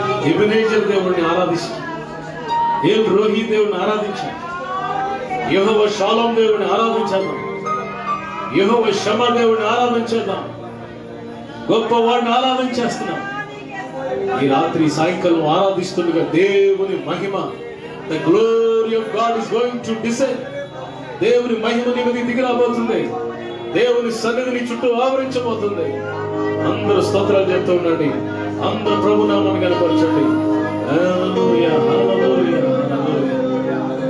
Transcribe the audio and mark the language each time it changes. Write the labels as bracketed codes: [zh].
[te] Ebenezer దేవుడిని ఆరాధించు, L Rohi దేవుడిని ఆరాధించు, యెహోవా షాలోం దేవుడిని ఆరాధించేద్దాం, యెహోవా షమా దేవుడిని ఆరాధించేద్దాం, గొప్పవాడిని ఆరాధించేస్తున్నాం. ఈ రాత్రి సాయంకాలం ఆరాధిస్తుండగా దేవుని మహిమ, [en] the glory of God is going to descend. [te] దేవుని మహిమ నీ మీద దిగి రాబోతుంది, దేవుని సన్నిధిని చుట్టూ ఆవరించబోతుంది. అందరూ స్తోత్రాలు చెప్తూ ఉండండి, అందరూ ప్రభు నామాన్ని కనపరచండి. హల్లెలూయా హల్లెలూయా హల్లెలూయా.